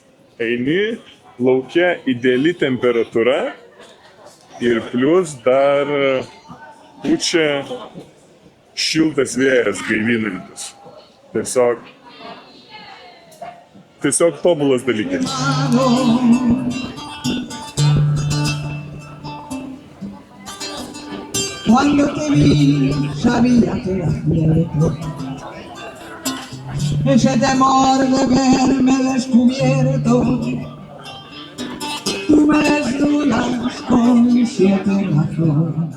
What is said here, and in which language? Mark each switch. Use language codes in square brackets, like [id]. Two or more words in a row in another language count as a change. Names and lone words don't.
[lt] Eini, lauke ideali temperatūra ir plius dar pučia šiltas vėjas gaivinantis. Tiesiog tobulas dalykas. [es] Cuando te vi, sabía que eras cierto. Ese temor de verme descubierto. Tú me desnudas con 7 razones.